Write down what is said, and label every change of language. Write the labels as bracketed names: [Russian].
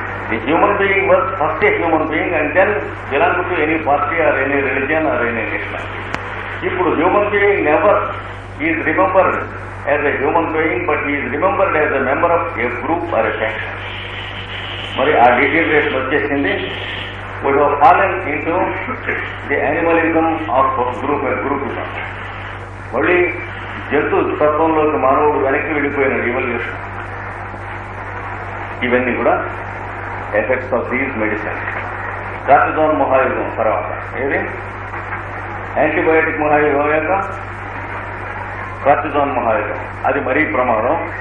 [English] The human being was first a human being and then belonged to any party or any religion or any nation. [Telugu] ఇప్పుడు [English] Human being never is remembered as a human being but is remembered as a member of a group or a faction. [Telugu] మరి ఆ deterioration వచ్చేసింది. [English] we have fallen into the animalism of groupism. [Telugu] మళ్ళీ జంతు తత్వంలోకి మానవుడు వెనక్కి వెళ్ళిపోయిన revolution. ఇవన్నీ కూడా [English] Effects of these medicine. [Telugu] కార్టిజాన్ మహాయుగం తర్వాత ఏది యాంటీబయాటిక్ మహాయుగం యొక్క కార్టిజాన్ మహాయుగం, అది మరీ ప్రమాదం.